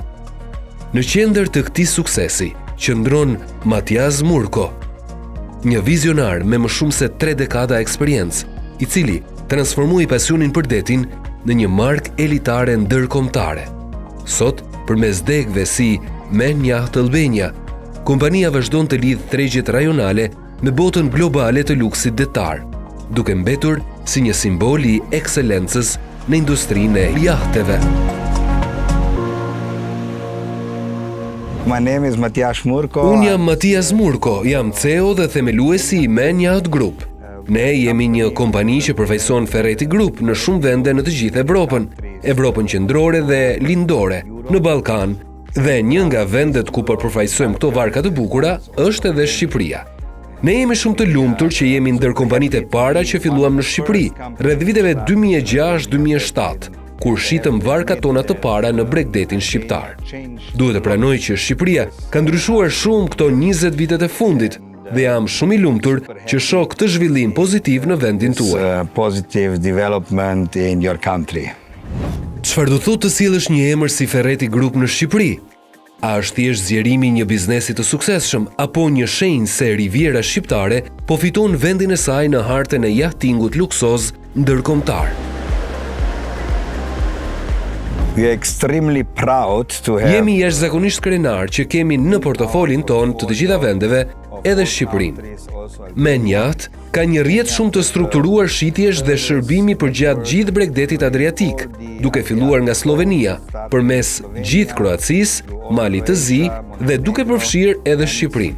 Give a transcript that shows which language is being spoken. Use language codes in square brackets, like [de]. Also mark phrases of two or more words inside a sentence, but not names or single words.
[sq] Në qendër të këtij suksesi qëndron Mathias Murko, një vizionar me më shumë se 3 dekada eksperiencë, i cili transformoi pasionin për detin në një markë elitare ndërkombëtare. Sot, përmes degëve si Menjacht Albania, kompania vazhdon të lidh tregjet rajonale me botën globale të luksit detar, duke mbetur si një simbol i ekselencës në industrinë e jahteve. [en] My name is Mathias Murko. [sq] Unë jam Mathias Murko, jam CEO dhe themeluesi i Menjacht Group. Ne jemi një kompani që përfaqëson Ferreti Group në shumë vende në të gjithë Evropën, Evropën qendrore dhe lindore, në Ballkan, dhe një nga vendet ku përfaqësojmë këto varka të bukura është edhe Shqipëria. Ne jemi shumë të lumtur që jemi ndër kompanitë e para që filluam në Shqipëri, rreth viteve 2006-2007. Kur shitëm varkat tona të para në Bregdetin shqiptar. Duhet të pranoj që Shqipëria ka ndryshuar shumë këto 20 vitet e fundit dhe jam shumë i lumtur që shoh këtë zhvillim pozitiv në vendin tuaj. [en] Positive development in your country. [sq] Çfarë do thotë të sjellësh një emër si Ferreti Group në Shqipëri? A është thjesht zgjerimi i një biznesi të suksesshëm apo një shenjë se riviera shqiptare po fiton vendin e saj në hartën e jahtingut luksoz ndërkombëtar? [en] We are extremely proud to have. [sq] Jemi jashtëzakonisht krenar që kemi në portofolin ton të gjitha vendeve, edhe Shqipërinë. Menjacht ka një rrjet shumë të strukturuar shitjesh dhe shërbimi përgjatë gjithë Bregdetit Adriatik, duke filluar nga Slovenia, përmes gjithë Kroacisë, Malit të Zi dhe duke përfshirë edhe Shqipërinë.